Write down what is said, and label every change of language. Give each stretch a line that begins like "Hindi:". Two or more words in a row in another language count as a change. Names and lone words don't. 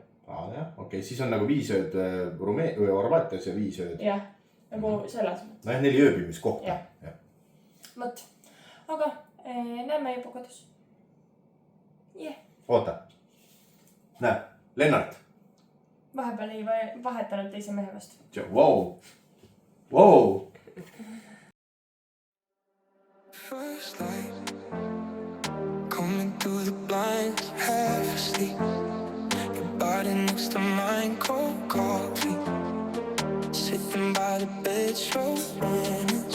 Estonian: Jah, okei, siis on nagu 5 ööd Horvaatias ja 5 ööd. Jah, nagu selles mõttes. 4 ööbimiskohta. Mõt, aga näeme juba kodus. Oota. Näe, Lennart. Vahepeal ei vahetanud teise mehe vastu. Wow.
English: First light coming through the blinds, half asleep. Your body next to mine, cold coffee. Sitting by the bed, slow mornings.